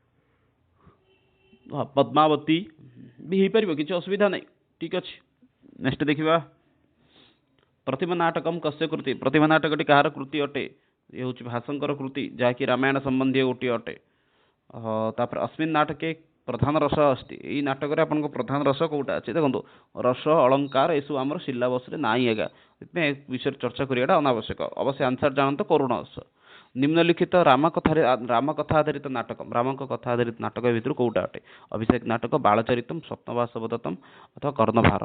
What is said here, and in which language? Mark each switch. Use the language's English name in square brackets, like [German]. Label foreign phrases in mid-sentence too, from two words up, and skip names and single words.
[Odia] ପଦ୍ମାବତୀ ବି ହେଇପାରିବ, କିଛି ଅସୁବିଧା ନାହିଁ। ଠିକ୍ ଅଛି। ନେକ୍ସଟ ଦେଖିବା, [Sanskrit] ପ୍ରତିମା ନାଟକମ୍ କस्य କୃତି। [Odia] ପ୍ରତିମା ନାଟକଟି କାହାର କୃତି ଅଟେ? ଏ ହେଉଛି ଭାସଙ୍କର କୃତି, ଯାହାକି ରାମାୟଣ ସମ୍ବନ୍ଧୀୟ ଗୋଟିଏ ଅଟେ। [Sanskrit] ତାପରେ अस्मिन् नाटके प्रधान रस अस्ति। [Odia] ଏଇ ନାଟକରେ ଆପଣଙ୍କ ପ୍ରଧାନ ରସ କୋଉଟା ଅଛି? ଦେଖନ୍ତୁ, ରସ ଅଳଙ୍କାର ଏସବୁ ଆମର ସିଲାବସରେ ନାହିଁ ଆଜ୍ଞା। ସେଥିପାଇଁ ଏ ବିଷୟରେ ଚର୍ଚ୍ଚା କରିବାଟା ଅନାବଶ୍ୟକ। ଅବଶ୍ୟ ଆନ୍ସର ଜାଣନ୍ତୁ, କରୁଣ ରସ। ନିମ୍ନଲିଖିତ ରାମକଥା ଆଧାରିତ ନାଟକ। ରାମଙ୍କ କଥା ଆଧାରିତ ନାଟକ ଭିତରୁ କୋଉଟା ଅଟେ? ଅଭିଷେକ ନାଟକ, ବାଳଚରିତମ୍, ସ୍ୱପ୍ନବାସବଦତ୍ତମ୍ ଅଥବା କର୍ଣ୍ଣଭାର।